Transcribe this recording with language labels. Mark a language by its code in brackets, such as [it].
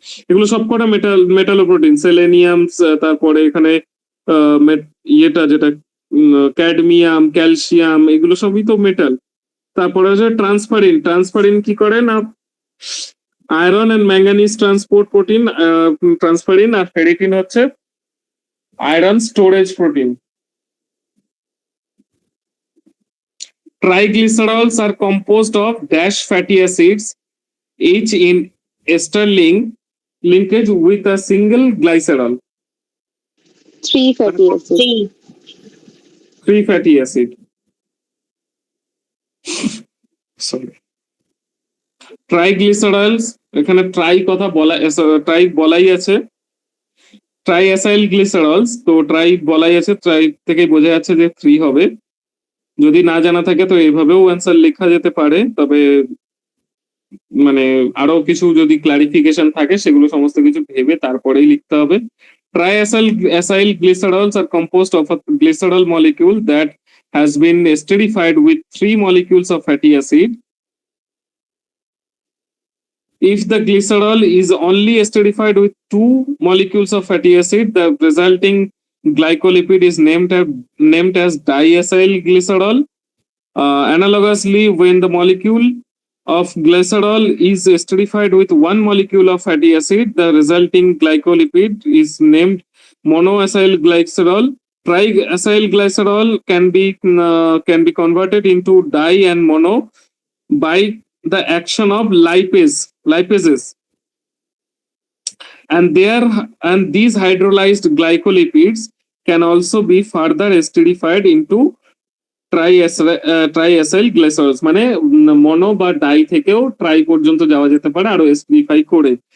[bn] এগুলো সবকটা মেটালোপ্রোটিন। সেলেনিয়াম, তারপরে এখানে ইয়েটা যেটা ক্যাডমিয়াম, ক্যালসিয়াম, এগুলো সবই তো মেটাল। তারপরে হচ্ছে ট্রান্সফারিন কি করে না iron and manganese transport protein, transferrin. আর ferritin হচ্ছে iron storage protein. [en] Triglycerols are composed of dash fatty acids, each in ester linkage with a single glycerol. 3 fatty acid। 3 fatty acid. Sorry. [bn] Triglycerides, এখানে try বলাই আছে, ট্রাইঅ্যাসাইল গ্লিসারলস। তো try বলাই আছে, try থেকেই বোঝা যাচ্ছে যে 3 হবে। যদি না জানা থাকে তো এইভাবেও অ্যান্সার লেখা যেতে পারে, তবে মানে আরো কিছু যদি ক্লারিফিকেশন থাকে সেগুলো সমস্ত কিছু ভেবে তারপরেই লিখতে হবে। [en] Triacyl glycerols are composed of a glycerol molecule that has been esterified with 3 molecules of fatty acid. If the glycerol is only esterified with 2 molecules of fatty acid, the resulting glycolipid is named as diacyl glycerol. Analogously, when the molecule of glycerol is esterified with 1 molecule of fatty acid, the resulting glycolipid is named monoacyl glycerol. Triacyl glycerol can be converted into di and mono by the action of lipases. And these hydrolyzed glycolipids can also be further esterified into [bn] ট্রাইএসাইল গ্লিসারলস, মানে মনো বা die থেকেও try পর্যন্ত যাওয়া যেতে পারে আরো acidify করে।